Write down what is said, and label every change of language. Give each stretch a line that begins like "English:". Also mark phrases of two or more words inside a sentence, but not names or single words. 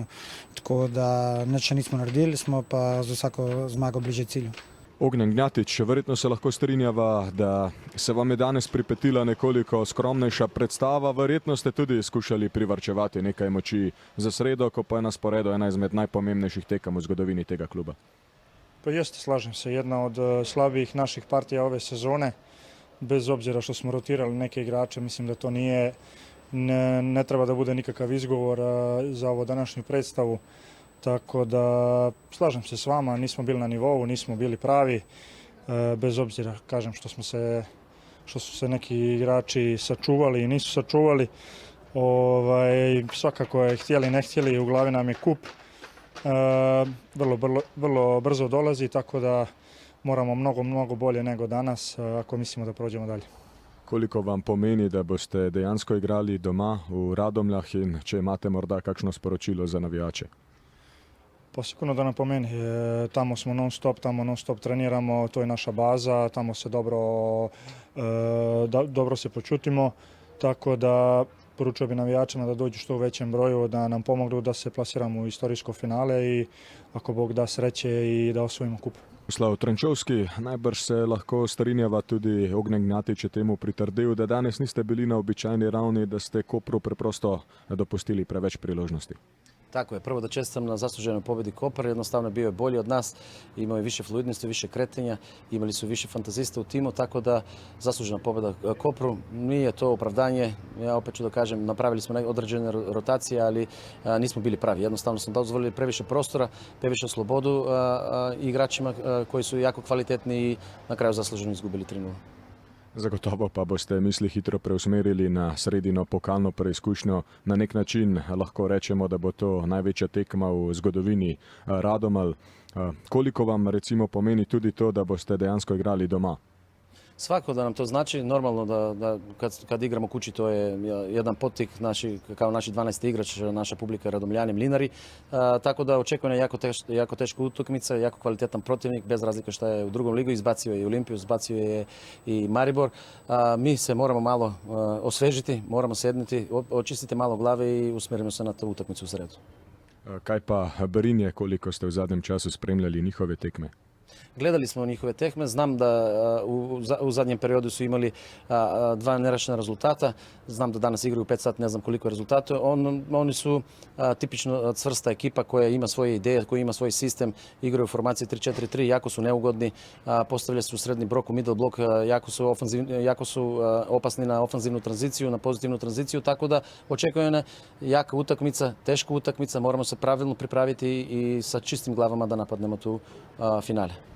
Slovenian: Tako da nič še nismo naredili, smo pa z vsako zmago bliže cilju. Ognjen Gnjatić, verjetno se lahko strinjava, da se vam je danes pripetila nekoliko skromnejša predstava. Verjetno ste tudi skušali privarčevati nekaj moči za sredo, ko pa je na sporedu ena izmed najpomembnejših tekem v zgodovini tega kluba.
Serbian: Pa jeste, slažem se, jedna od slabijih naših partija ove sezone. Bez obzira što smo rotirali neke igrače, mislim da to ne treba da bude nikakav izgovor za ovo današnju predstavu. Tako da slažem se s vama, nismo bili na nivou, nismo bili pravi, bez obzira, kažem, što su se neki igrači sačuvali i nisu sačuvali. Svakako je htjeli, ne htjeli, u glavi nam je kup. Vrlo brzo dolazi, tako da moramo mnogo bolje nego danas ako mislimo da prođemo dalje.
Slovenian: Koliko vam pomeni, da boste dejansko igrali doma v Radomljah in če imate morda kakšno sporočilo za navijače?
Serbian: Pa sigurno da nam pomeni, tamo smo non stop treniramo, to je naša baza, tamo se dobro se počutimo. tako da poručio bi navijačima da dođu što u većem broju, da nam pomognu da se plasiramo u istorijsko finale i ako Bog da sreće i da osvojimo kup.
Slovenian: Slav Trenčovski, najbrž se lahko strinjava tudi Ognjen Gnatič je temu pritrdil, da danes niste bili na običajni ravni, da ste Kopru preprosto dopustili preveč priložnosti.
Bosnian: Tako je, prvo da čestitam na zasluženoj pobjedi Kopar, jednostavno bio je bolji od nas, imao je više fluidnosti, više kretanja, imali su više fantazista u timu, tako da zaslužena pobjeda Kopru, nije to opravdanje, ja opet ću da kažem, napravili smo određene rotacije, ali nismo bili pravi, jednostavno smo dozvolili previše prostora, previše slobodu igračima koji su jako kvalitetni i na kraju zasluženo izgubili 3-0.
Slovenian: Zagotovo pa boste misli hitro preusmerili na sredino pokalno preizkušnjo. Na nek način lahko rečemo, da bo to največja tekma v zgodovini Radomelj. Koliko vam recimo pomeni tudi to, da boste dejansko igrali doma?
Bosnian: Svako da nam to znači, normalno da kad igramo kući to je jedan potik kao naši 12. igrač, naša publika Radomljani, Mlinari, tako da očekuje jako teška utakmica, jako kvalitetan protivnik, bez razlike šta je u drugom ligu, izbacio je i Olimpiju, izbacio je i Maribor. Mi se moramo malo osvežiti, moramo sedniti, očistiti malo glave i usmjerimo se na tu utakmicu u sredu.
Slovenian: Kaj pa Berinje, koliko ste v zadnjem času spremljali njihove tekme?
Bosnian: Gledali smo njihove tekme, znam da u zadnjem periodu su imali 2 nerešena rezultata, znam da danas igraju 5 sati, ne znam koliko je rezultata. Oni su tipično cvrsta ekipa koja ima svoje ideje, koja ima svoj sistem, igraju u formaciji 3-4-3, jako su neugodni, postavljaju se u srednji blok, u middle blok, jako su opasni na ofanzivnu tranziciju, na pozitivnu tranziciju, tako da očekuje jaka utakmica, teška utakmica, moramo se pravilno pripraviti i sa čistim glavama da napadnemo tu finale.